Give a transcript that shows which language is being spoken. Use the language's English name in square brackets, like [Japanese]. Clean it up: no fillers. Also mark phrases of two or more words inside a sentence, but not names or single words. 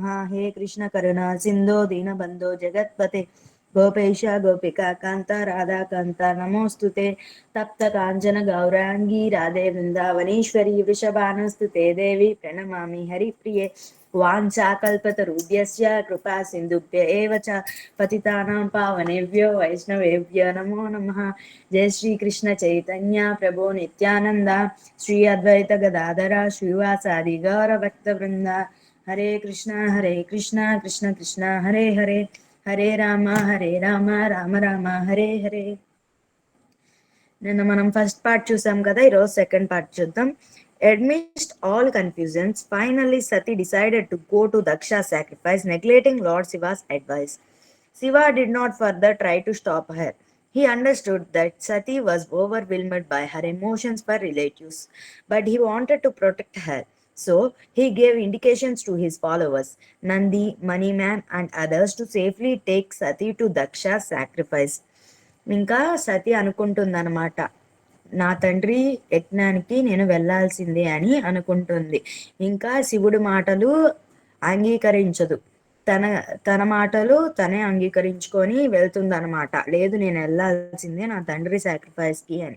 [Sanskrit] हे कृष्ण करुणा सिन्धो दीनबन्धो जगत्पते गोपेश गोपिका कान्ता राधा कान्ता नमोऽस्तुते तप्त काञ्चन गौराङ्गी राधे वृन्दावनेश्वरी वृषभानुस्तुते देवी प्रणमामि हरिप्रिये वाञ्छाकल्पतरुभ्यश्च कृपा सिन्धुभ्य एव च पतितानां पावनेभ्यो वैष्णवेभ्यो नमो नमः. जय श्री कृष्ण चैतन्य प्रभु नित्यानंद श्री अद्वैत गदाधर श्रीवासादि गौर भक्त वृंदा హరే కృష్ణ కృష్ణ కృష్ణ హరే హరే, హరే రామ రామ రామ హరే హరే. [Telugu] నిన్న మనం [English] first part [Telugu] చూసాం కదా, ఈరోజు [English] second part [Telugu] చూద్దాం. [English] Amidst all confusions, finally Sati decided to go to Daksha's sacrifice, neglecting Lord Shiva's advice. Shiva did not further try to stop her. He understood that Sati was overwhelmed by her emotions for relatives, but he wanted to protect her. So he gave indications to his followers, Nandi, Moneyman, and others to safely take Sati to Daksha's sacrifice. [Telugu] ఇంకా సతి అనుకుంటుందన్నమాట, నా తండ్రి యజ్ఞానికి నేను వెళ్ళాల్సిందే అని అనుకుంటుంది. ఇంకా శివుడి మాటలు అంగీకరించదు, తన తన మాటలు తనే అంగీకరించుకొని వెళ్తుందన్నమాట. లేదు, నేను వెళ్ళాల్సిందే నా తండ్రి సాక్రిఫైస్ కి అని.